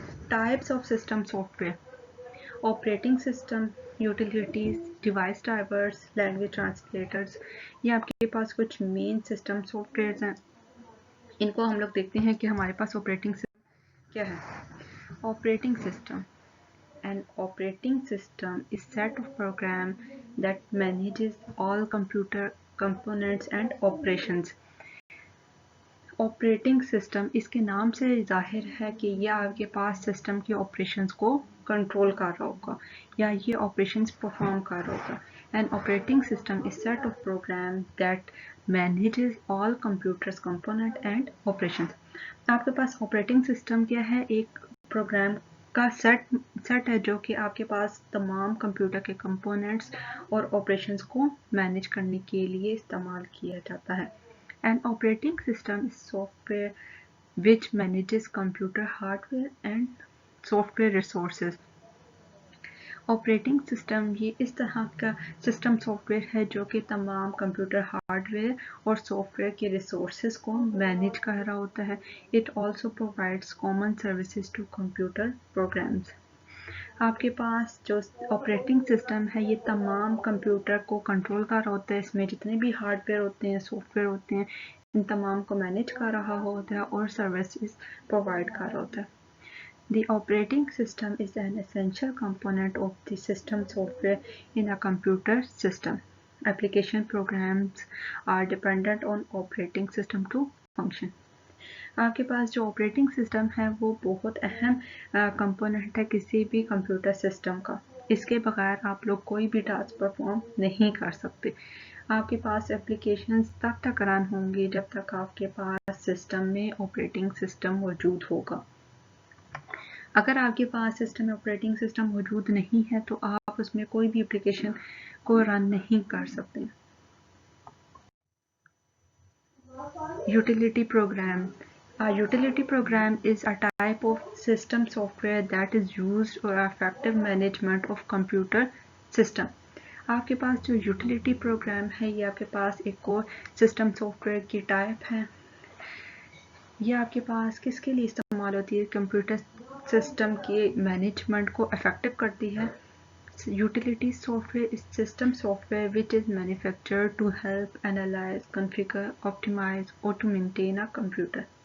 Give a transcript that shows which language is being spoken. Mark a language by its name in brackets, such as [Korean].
[English] Types of system software: operating system, utilities, device drivers, language translators. [Hindi] ये आपके पास कुछ main system software हैं। इनको हम लोग देखते हैं कि हमारे पास ऑपरेटिंग सिस्टम क्या है। [English] Operating system: An operating system is set of programs that manages all computer components and operations. [Hindi] Operating system, इसके नाम से जाहिर है कि यह आपके पास सिस्टम के ऑपरेशंस को कंट्रोल कर रहा होगा या ये ऑपरेशंस परफॉर्म कर रहा होगा। [English] An operating system is set of programs that manages all computers component and operations. [Hindi] आपके पास ऑपरेटिंग सिस्टम क्या है? एक प्रोग्राम का सेट है जो कि आपके पास तमाम कंप्यूटर के कंपोनेंट्स और ऑपरेशंस को मैनेज करने के लिए इस्तेमाल किया जाता है। [English] An operating system is software which manages computer hardware and software resources. [Hindi] Operating system ये इस तरह का सिस्टम सॉफ्टवेयर है जो कि तमाम कंप्यूटर हार्डवेयर और सॉफ्टवेयर के रिसोर्सेज को मैनेज कर रहा होता है। [English] It also provides common services to computer programs. [Hindi] आपके पास जो ऑपरेटिंग सिस्टम है ये तमाम कंप्यूटर को कंट्रोल कर रहा होता है। इसमें जितने भी हार्डवेयर होते हैं, सॉफ्टवेयर होते हैं, इन तमाम को मैनेज कर रहा होता है और सर्विसेज प्रोवाइड कर रहा होता है। [English] The operating system is an essential component of the system software in a computer system. Application programs are dependent on operating system to function. [Hindi] आपके पास जो ऑपरेटिंग सिस्टम है वो बहुत अहम कंपोनेंट है किसी भी कंप्यूटर सिस्टम का। इसके बगैर आप लोग कोई भी टास्क परफॉर्म नहीं कर सकते। आपके पास एप्लीकेशंस तब तक रन होंगी जब तक आपके पास सिस्टम में ऑपरेटिंग सिस्टम मौजूद होगा। अगर आपके पास सिस्टम में ऑपरेटिंग सिस्टम मौजूद नहीं है तो आप उसमें कोई भी एप्लीकेशन को रन नहीं कर सकते। [English] Utility program: A utility program is a type of system software that is used for effective management of computer system. [Hindi] आपके पास जो यूटिलिटी प्रोग्राम है ये आपके पास एक और सिस्टम सॉफ्टवेयर की टाइप है। ये आपके पास किसके लिए इस्तेमाल होती है? कंप्यूटर सिस्टम के मैनेजमेंट को इफेक्टिव करती है। [English] Utility software is system software which is manufactured to help analyse, configure, optimise और to maintain a computer.